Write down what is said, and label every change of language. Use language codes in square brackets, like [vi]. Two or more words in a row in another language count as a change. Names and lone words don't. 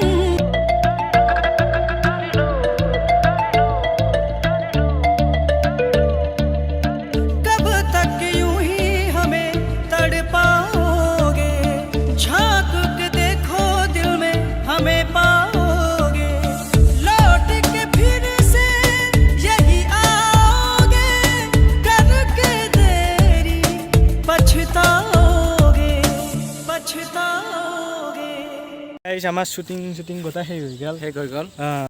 [hi] कब तक यूं ही हमें तड़पाओगे झांक के देखो दिल में हमें पाओगे लौट के फिर से यही आओगे करके देरी पछताओगे [as] আমাৰ শ্বুটিং গোটেই সেই হৈ গ'ল শেষ হৈ গ'ল